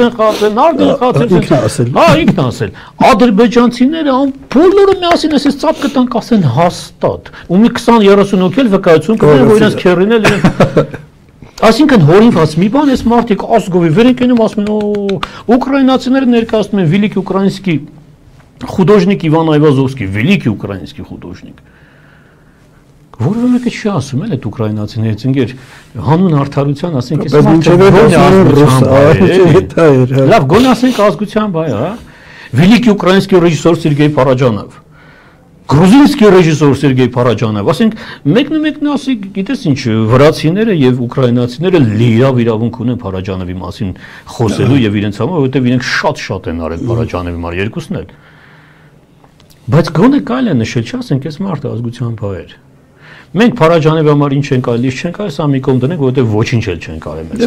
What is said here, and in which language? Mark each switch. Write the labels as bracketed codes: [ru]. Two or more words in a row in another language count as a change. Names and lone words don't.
[hy] են խաղացել, նարդ են խաղացել, հա, ինքն ասել։ Ադրբեջանցիները բոլորը միասին էս ծափ կտանք ասեն հաստատ։ Ու մի 20-30 հոգի էլ վկայություն կտան, որ իրենց քերին էլ իրեն Այսինքն հորինված մի բան, այս մարդիկ ազգովի վեր են կենում, ասում են, ուկրաինացիները ներկայացնում են [ru] великий украинский художник Иван Айвазовский, великий украинский художник։ [hy] Որը մեկը չի ասում էլ այդ ուկրաինացիներից ընկեր հանուն արդարության ասենք այս մարդը լավ գոնե ասենք ազգության բայ, հա, [ru] великий украинский режиссер Сергей Параджанов, грузинский режиссер Сергей Параджанов, [hy] ասենք մեկն ասի, գիտես ինչ, վրացիները եւ ուկրաինացիները լիավ իրավունք ունեն Փարաջանովի մասին խոսելու եւ իրենց համար, որովհետեւ իրենք շատ են արել Փարաջանովի համար երկուսն էլ։ Բայց գոնե կարելի է նշել, չասենք այս մարդը ազգության բայ էր։ Մենք Փարաջանովի համար ինչ են կարելի, չեն կարելի, սա մի կողմ դնենք, որովհետեւ ոչինչ էլ չեն կարելի մեծ։